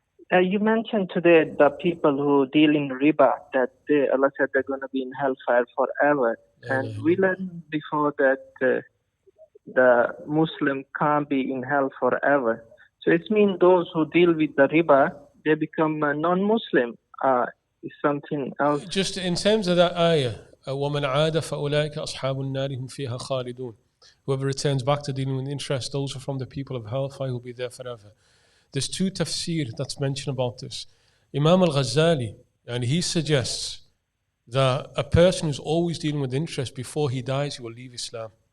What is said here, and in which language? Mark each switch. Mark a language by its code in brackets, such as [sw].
[en] You mentioned today the people who deal in riba, that Allah said they're going to be in hellfire forever. And we learned before that the Muslim can't be in hell forever. So it means those who deal with the riba, they become non-Muslim. Is something else. Just in terms of that ayah, [ar] وَمَنْ عَادَ فَأُولَٰئِكَ أَصْحَابُ النَّارِ هُمْ فِيهَا خَالِدُونَ. [en] Whoever returns back to dealing with interest, those are from the people of hellfire who will be there forever. There's 2 tafsir that's mentioned about this. Imam al-Ghazali, and he suggests that a person who's always dealing with interest, before he dies, he will leave Islam.